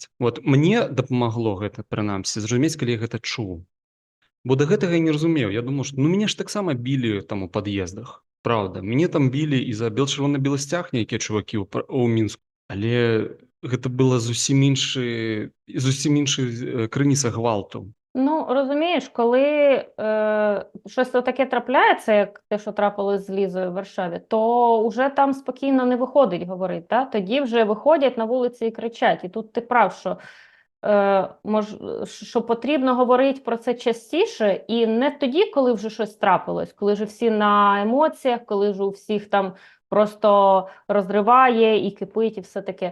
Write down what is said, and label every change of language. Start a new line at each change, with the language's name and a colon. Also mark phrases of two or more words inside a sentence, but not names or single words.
Belarusian: Мне дапамагло гэта, прынамсі, зразумець, калі я гэта чуў. Бо да гэтага я не разумеў. Я думаў, што мяне ж таксама білі там у пад'ездах. Праўда, мяне там білі і за чырвона-белы сцяг нейкія чувакі ў Мінску. Але гэта была зусім іншы крыніца гвалту.
Ukrainian: Ну, розумієш, коли щось таке трапляється, як те, що трапилось з Лізою в Варшаві, то вже там спокійно не виходить говорити. Да? Тоді вже виходять на вулиці і кричать. І тут ти прав, що, що потрібно говорити про це частіше, і не тоді, коли вже щось трапилось, коли вже всі на емоціях, коли вже у всіх там просто розриває і кипить, і все таке.